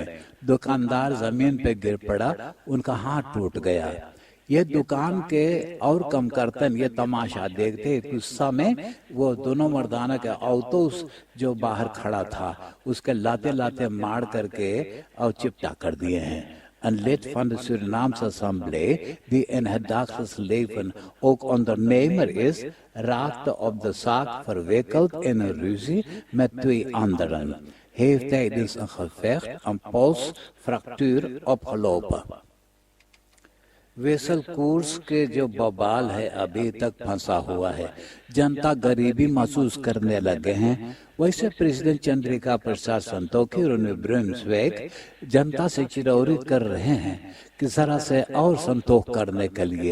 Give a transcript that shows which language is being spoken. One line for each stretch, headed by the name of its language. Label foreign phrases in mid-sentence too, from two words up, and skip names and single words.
Caribbean Hindustani: दुकानदार जमीन पे गिर पड़ा, उनका हाथ टूट गया। ये दुकान के और कम करतन ये तमाशा देखते गुस्सा में वो दोनों मर्दाना के ऑटोस जो बाहर खड़ा था उसके लाते लाते मार करके और चिपटा कर दिए हैं।
Dutch: En lid van de Surinaamse Assemblée, die in het dagelijks leven ook ondernemer is, raakte op de zaak verwikkeld in een ruzie met 2 anderen. Heeft tijdens een gevecht een polsfractuur opgelopen।
Caribbean Hindustani: वेसल कोर्स के जो बवाल है अभी तक फंसा हुआ है, जनता गरीबी महसूस करने लगे हैं। वैसे प्रेसिडेंट चंद्रिका प्रसाद संतोखी और ब्रुन्सविक जनता से चिरौरी कर रहे हैं कि जरा से और संतोख करने के लिए।